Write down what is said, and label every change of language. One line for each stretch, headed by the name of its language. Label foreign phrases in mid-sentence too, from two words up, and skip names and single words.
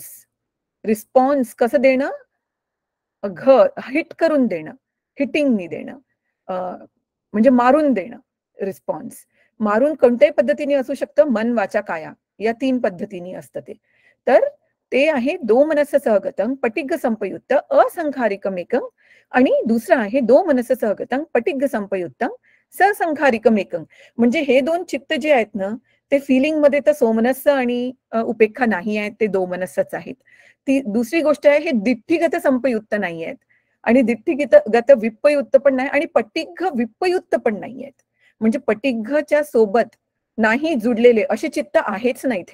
Marathi: रिस्पॉन्स कसं देणं, हिट करून देणं, हिटिंगनी देणं, म्हणजे मारून देणं. रिस्पॉन्स मारून कोणत्याही पद्धतीने असू शकतं, मन वाचा काया या 3 पद्धतीने असतं ते. तर ते आहे
Pali: दो मनस्य सहगतं पटिग्ग संपयुक्त असंखारिकमेकं.
Marathi: आणि दुसरं आहे
Pali: दो मनस्य सहगतं पटिग्ग संपयुक्तं ससंखारिकमेकं.
Marathi: म्हणजे हे 2 चित्त जे आहेत ना, ते फिलिंग मध्ये तर सोमनस्य आणि उपेक्षा नाही आहेत, ते दो मनस्सच आहेत. ती दुसरी गोष्ट आहे, हे
Pali: दिठ्ठीगत संपयुक्त
Marathi: नाही आहेत आणि
Pali: दिठ्ठीगत विप्पयुक्त
Marathi: पण नाही आणि
Pali: पटिग्ग विप्पयुक्त
Marathi: पण नाही आहेत. म्हणजे पटिग्गच्या सोबत नाही जुडलेले असे चित्त आहेच नाहीत.